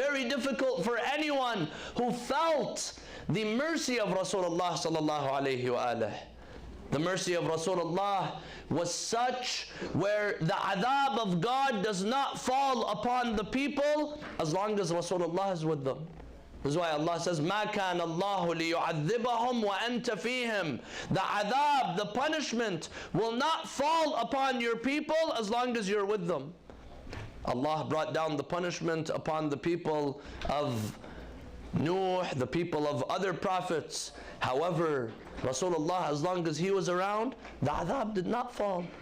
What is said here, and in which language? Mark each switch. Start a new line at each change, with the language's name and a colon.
English: Very difficult for anyone who felt the mercy of Rasulullah sallallahu alayhi wa alihi. The mercy of Rasulullah was such where the adhab of God does not fall upon the people as long as Rasulullah is with them. This is why Allah says,
Arabic: مَا كَانَ اللَّهُ لِيُعَذِّبَهُمْ وَأَنْتَ فِيهِمْ.
English: The adhab, the punishment, will not fall upon your people as long as you're with them. Allah brought down the punishment upon the people of Nuh, the people of other prophets. However, Rasulullah, as long as he was around, the adhab did not fall.